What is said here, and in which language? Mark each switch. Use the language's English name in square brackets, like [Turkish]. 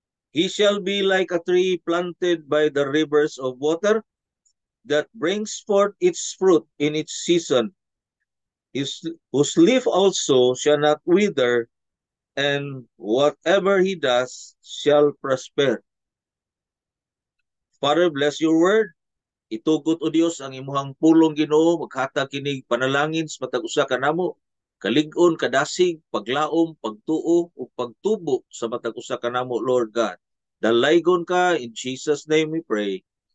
[English] He shall be like a tree planted by the rivers of water that brings forth its fruit in its season. Whose leaf also shall not wither, and whatever he does shall prosper. Father, bless your word. [Cebuano] Itugot o Dios ang imuhang pulong Ginoo, maghatag kinig panalangin sa matag usa ka namo, kalig-on, kadasig, paglaom, pagtuo ug pagtubo sa matag usa ka namo, Lord God. Dalaygon ka, [English] in Jesus name we pray.